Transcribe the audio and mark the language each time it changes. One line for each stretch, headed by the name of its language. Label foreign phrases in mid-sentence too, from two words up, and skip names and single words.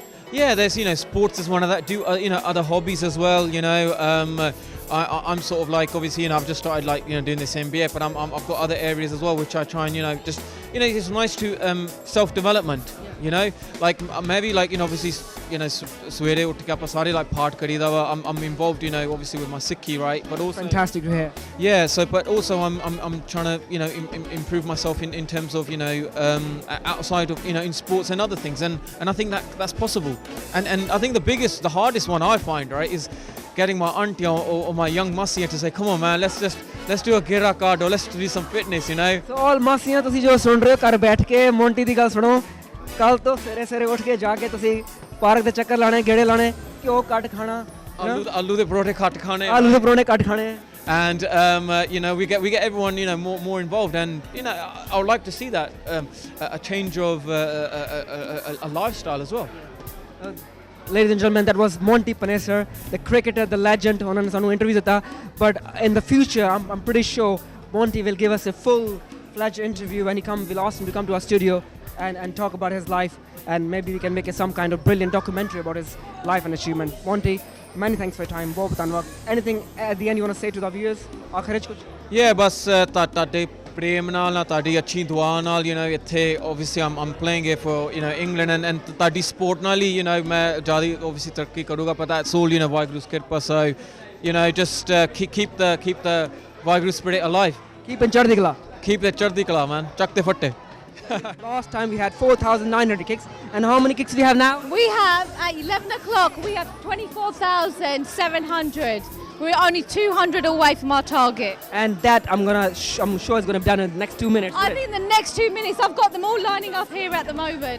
English: Yeah, there's sports is one of that. Do other hobbies as well. I'm sort of like obviously I've just started like doing this MBA, but I've got other areas as well which I try and just it's nice to self development. Like maybe like obviously
Punjabi: ਸਵੇਰੇ ਉੱਠ ਕੇ ਆਪਾਂ ਸਾਰੇ like ਪਾਠ ਕਰੀਦਾ ਵਾ.
English: I'm involved obviously with my Sikhi, right, but also fantastic to hear. Yeah, so but also I'm trying to improve myself in terms of outside of in sports and other things and I think that's possible and I think the hardest one I find, right, is getting my auntie or my young masiya to say come on man let's do a gira card or let's do some fitness So all
Punjabi: masiya ਤੁਸੀਂ ਜੋ ਸੁਣ ਰਹੇ ਹੋ ਘਰ ਬੈਠ ਕੇ ਮੋਂਟੀ ਦੀ ਗੱਲ ਸੁਣੋ ਕੱਲ ਤੋਂ ਸਵੇਰੇ ਉੱਠ ਕੇ ਜਾ ਕੇ ਤੁਸੀਂ ਪਾਰਕ ਦੇ ਚੱਕਰ ਲਾਣੇ ਗੇੜੇ ਲਾਣੇ ਘਿਓ ਕੱਟ ਖਾਣਾ ਆਲੂ ਦੇ ਪਰੌਂਠੇ ਕੱਟ ਖਾਣੇ
English: and we get everyone more involved and I would like to see that a change of a lifestyle as well. Ladies and gentlemen, that was Monty Panesar, the cricketer, the legend.
Punjabi: ਉਹਨਾਂ ਨੇ ਸਾਨੂੰ ਇੰਟਰਵਿਊ ਦਿੱਤਾ
English: but in the future I'm pretty sure Monty will give us a full-fledged interview when we'll ask him to come to our studio and talk about his life and maybe we can make some kind of brilliant documentary about his life and achievement. Monty, many thanks for your time.
Punjabi: ਬਹੁਤ ਧੰਨਵਾਦ.
English: Anything at the end you want to say to the viewers?
Punjabi: ਆਖਰ ਚ ਕੁਝ? Yeah, ਬਸ ਤੁਹਾਡੇ ਪ੍ਰੇਮ ਨਾਲ ਤੁਹਾਡੀ ਅੱਛੀ ਦੁਆ ਨਾਲ ਇੱਥੇ
English: obviously I'm playing it for England and
Punjabi: ਤੁਹਾਡੀ ਸਪੋਰਟ ਨਾਲ ਹੀ ਮੈਂ ਜ਼ਿਆਦਾ obviously ਤਰੱਕੀ ਕਰੂਗਾ
English: but that's all
Punjabi: ਵਾਹਿਗੁਰੂ ਦੀ ਕਿਰਪਾ.
English: So just keep the ਵਾਹਿਗੁਰੂ spirit alive. Keep in
Punjabi: ਚੜ੍ਹਦੀ ਕਲਾ.
English: Keep the
Punjabi: ਚੜ੍ਹਦੀ ਕਲਾ man. ਚੱਕ ਤੇ ਫੱਟੇ.
English: Last time we had 4,900 kicks. And how many kicks do you have now? We have, at 11 o'clock, we have 24,700. We're only 200 away from our target. And that I'm sure it's gonna be done in the next 2 minutes. I think the next 2 minutes, I've got them all lining up here at the moment.